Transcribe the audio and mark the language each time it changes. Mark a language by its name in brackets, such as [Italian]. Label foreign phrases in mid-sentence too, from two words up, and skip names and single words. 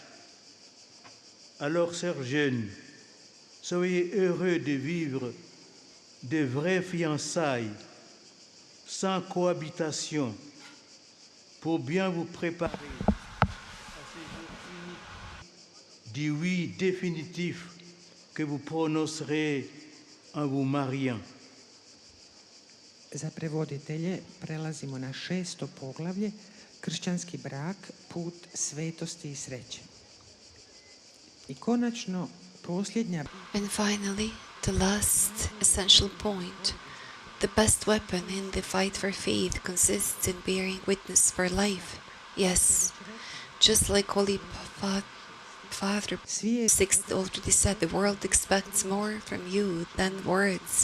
[French] Alors, sœurs jeunes, soyez heureux de vivre de vraies fiançailles, sans cohabitation, pour bien vous préparer à ce jour unique du oui définitif que vous prononcerez en vous mariant. [Croatian] Za prevoditelje prelazimo na 6. poglavlje, kršćanski brak, put svetosti i sreće. I konačno, posljednja... [English] And finally, the last essential point. The best weapon in the fight for faith consists in bearing witness for life. Yes, just like Holy Father VI already said, the world expects more from you than words.